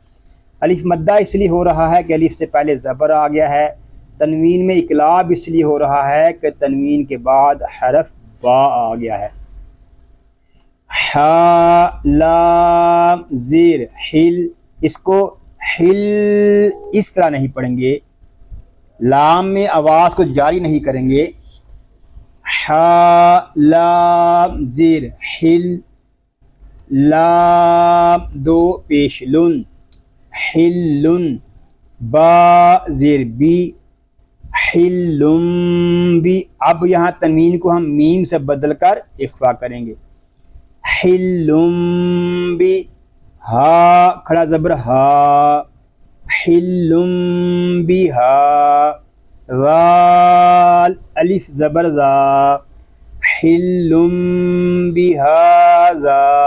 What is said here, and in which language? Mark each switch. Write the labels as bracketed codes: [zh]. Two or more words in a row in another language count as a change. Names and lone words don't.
[ur] الف مدہ اس لیے ہو رہا ہے کہ الف سے پہلے زبر آ گیا ہے، تنوین میں اقلاب اس لیے ہو رہا ہے کہ تنوین کے بعد حرف با آ گیا ہے۔ ہا لام زیر حل، اس کو حل اس طرح نہیں پڑھیں گے، لام میں آواز کو جاری نہیں کریں گے، ہا لام زیر حل، لام دو پیش لن، حلن، با زیر بی، حلم بی، اب یہاں تنوین کو ہم میم سے بدل کر اخفا کریں گے، حلم بی، ہا کھڑا زبر ہا، حلم بی ہا، ذال الف زبر زا، حلم بی ہذا،